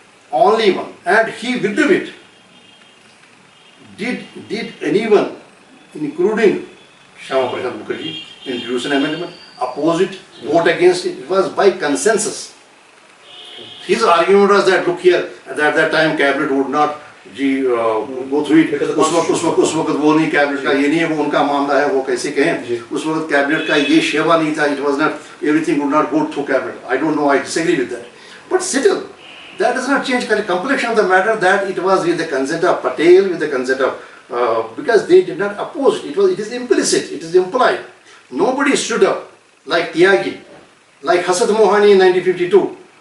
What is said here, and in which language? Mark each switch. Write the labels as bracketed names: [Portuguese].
[English] Only one, and he withdrew it. Did anyone, including Shyama Prasad Mukherjee, introduce an amendment, oppose it, vote against it? It was by consensus. His argument was that, look here, at that time cabinet would not go through it. [Hindi] उस वक्त वो नहीं, cabinet का ये नहीं है, वो उनका मामला है, वो कैसे कहें. उस वक्त कैबिनेट का ये शेवा नहीं था. [English] It was not, everything would not go through cabinet. I don't know, I disagree with that. But still, that does not change the complexion of the matter, that it was with the consent of Patel, with the consent of, because they did not oppose it. It is implicit, it is implied. Nobody stood up like Tyagi, like Hasad Mohani in 1952.